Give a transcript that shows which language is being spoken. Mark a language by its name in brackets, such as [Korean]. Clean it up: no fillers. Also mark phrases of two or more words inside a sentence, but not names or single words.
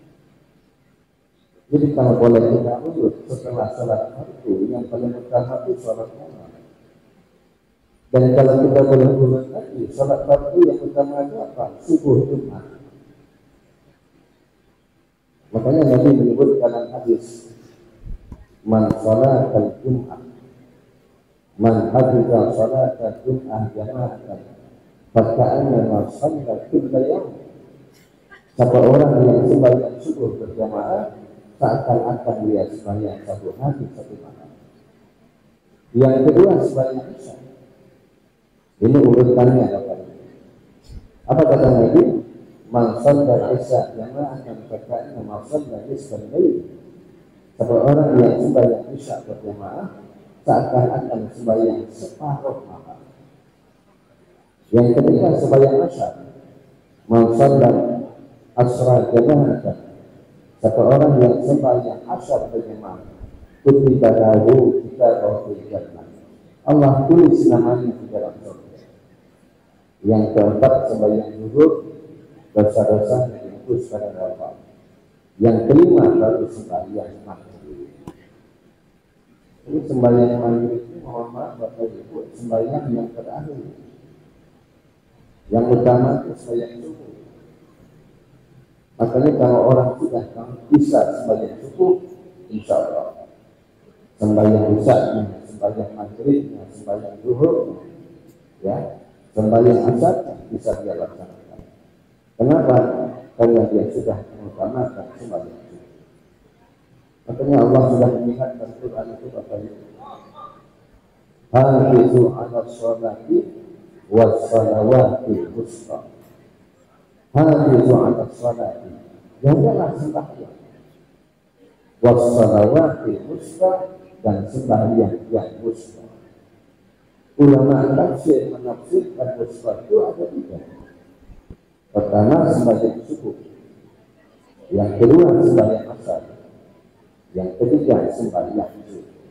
[Indonesian] Jadi kalau boleh kita urut, setelah salat fardu yang paling utama itu salat malam. Dan kalau kita boleh urut lagi, salat fardu yang utama itu apa? Subuh Jumat. Makanya Nabi menyebut dalam hadis, [Arabic] من صلاة الجمعة، من حافظ صلاة الجمعة جماعة، فكأنما صلى كل يوم. [Indonesian] Siapa orang yang sembahyang subuh berjamaah, seakan-akan dia sembahyang satu hari satu malam. Yang kedua sembahyang isya. Ini urutannya apa kata Nabi? [Arabic] من صلى العشاء جماعة فكأنما صلى نصف الليل. [Indonesian] Siapa orang yang sembahyang isya berjamaah, seakan-akan sembahyang separuh malam. Yang ketiga sembahyang asyar, [Arabic] من صلى العصر جماعة. [Indonesian] Siapa orang yang sembahyang asyar berjamaah, [Arabic] كتب له كتابه في الجنة. [Indonesian] Allah tulis namanya di dalam surga. Yang keempat sembahyang zuhur, dosa-dosa yang dihapus pada Allah. Yang kelima baru sembahyang maghrib. Ini sembahyang maghrib itu, mohon maaf Bapak Ibu, sembahyang yang terakhir. Yang utama itu sembahyang subuh. Makanya kalau orang sudah bisa sembahyang subuh, [Arabic] إن شاء الله [Indonesian] sembahyang isya-nya, sembahyang maghribnya, sembahyang zuhur, ya, sembahyang asar bisa dia laksanakan. Kenapa? Karena dia sudah mengutamakan sembahyang subuh. Makanya Allah sudah mengingatkan Quran itu Bapak Ibu. [Arabic] حافظوا على الصلوات والصلاة الوسطى. حافظوا على الصلوات. [Indonesian] Jagalah sembahyang. [Arabic] والصلاة الوسطى, [Indonesian] dan sembahyang yang wusta. Ulama tafsir menafsirkan wusta itu ada tiga. Pertama sembahyang subuh, yang kedua sembahyang asar, yang ketiga sembahyang zuhur.